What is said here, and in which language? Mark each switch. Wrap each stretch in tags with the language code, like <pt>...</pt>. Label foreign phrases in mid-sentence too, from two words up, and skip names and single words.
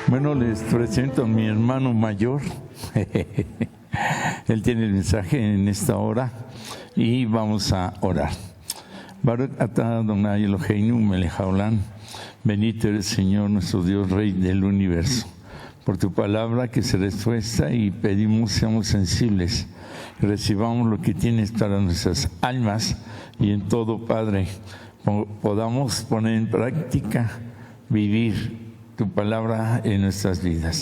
<es>Bueno, les presento a mi hermano mayor. Él tiene el mensaje en esta hora y vamos a orar.</es> <he>ברוך אתה אדוני אלוהינו מלך העולם,</he> <es>bendito eres Señor nuestro Dios, Rey del universo. Por tu palabra que se respuesta y pedimos seamos sensibles, recibamos lo que tienes para nuestras almas y en todo, Padre, podamos poner en práctica, vivir tu palabra en nuestras vidas.</es>